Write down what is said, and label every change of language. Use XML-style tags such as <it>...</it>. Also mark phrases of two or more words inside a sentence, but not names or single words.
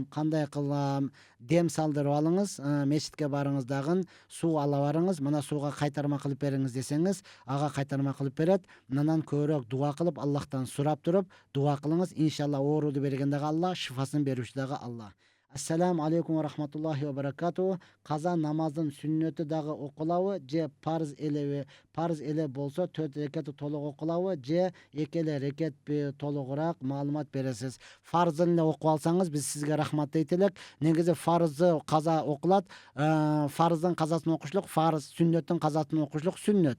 <ky>Кандай кылам? Дем салдырып алыңыз, мечитке барыңыз дагы, суу ала барыңыз. Мына сууга кайтарма кылып бериңиз десеңиз, ага кайтарма кылып берет. Анан көбүрөөк дуа кылып, Аллахтан сурап туруп, дуа кылыңыз. Иншалла ооруду берген дагы Алла, шифасын берүүчү дагы Алла.</ky> <ar>السلام عليكم ورحمة الله وبركاته.</ar> <ky>Каза намаздын сүннөтү дагы окулабы, же парз элеби? Парз эле болсо 4 рекет толук окулабы, же 2 эле рекетпи? Толугураак маалымат бересиз. Фарзын эле окуп алсаңыз, биз сизге рахмат дейт элек. Негизи фарзы каза окулат, фарздын казасын окушлук фарз, сүннөттүн казасын окушлук сүннөт.</ky>